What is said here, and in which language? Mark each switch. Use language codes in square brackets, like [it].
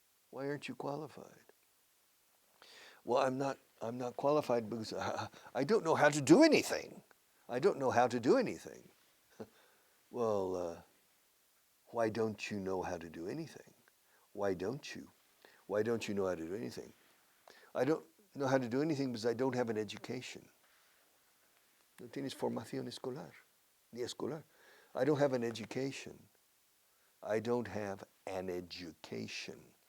[en] Why aren't you qualified? Well, I'm not qualified because I don't know how to do anything. I don't know how to do anything. Well, why don't you know how to do anything? Why don't you? Why don't you know how to do anything? I don't know how to do anything because I don't have an education. [es] No tienes formación escolar, ni escolar. [en] I don't have an education. I don't have an education.